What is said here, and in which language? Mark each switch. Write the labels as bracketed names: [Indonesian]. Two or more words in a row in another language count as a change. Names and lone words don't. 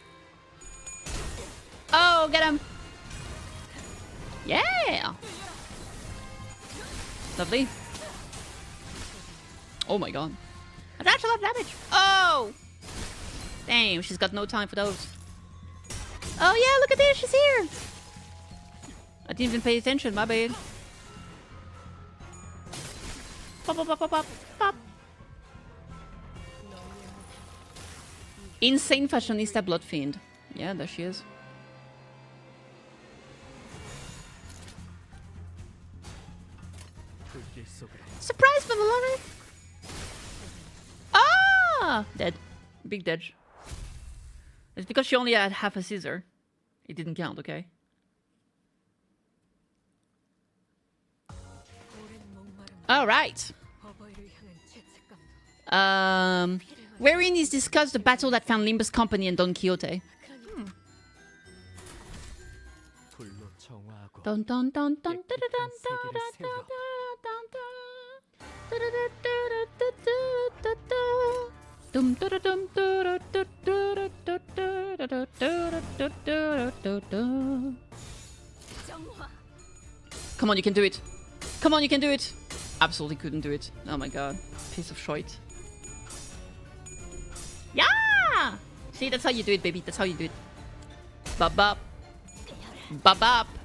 [English] Oh, get him! Yeah! Lovely. Oh my god. That's a lot of damage! Oh! Damn, she's got no time for those. Oh yeah, look at this, she's here! I didn't even pay attention, my bad. Pop, pop, pop, pop, pop, pop. Insane fashionista blood fiend. Yeah, there she is. Surprise for the lover! Ah! Dead. Big dead. It's because she only had half a scissor. It didn't count, okay? Alright. Wherein is discussed the battle that found Limbus Company and Don Quixote. Dun dun dun dun dun dun dun. Come on, you can do it. Come on, you can do it. Absolutely couldn't do it. Oh my god. Piece of shite. Yeah! See, that's how you do it, baby. That's how you do it. Bop bop. Bop bop.